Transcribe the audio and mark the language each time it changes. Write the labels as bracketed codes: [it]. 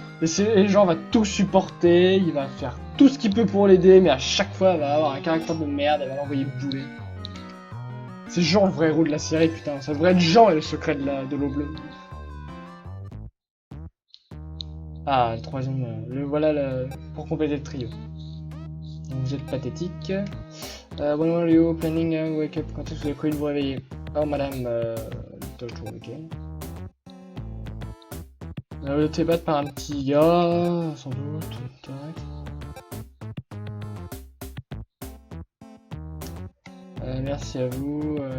[fr] Et Jean va tout supporter, il va faire tout ce qu'il peut pour l'aider, mais à chaque fois, elle va avoir un caractère de merde, elle va l'envoyer bouler. C'est Jean le vrai héros de la série, putain. Ça devrait être Jean et le secret de l'eau bleue. Ah, le troisième, pour compléter le trio. Donc, vous êtes pathétique. [en] When were you planning wake up? [fr] Quand est-ce que vous avez prévu de vous réveiller? Oh, madame, ok. Vous êtes fait battre par un petit gars, sans doute. Correct. Merci à vous.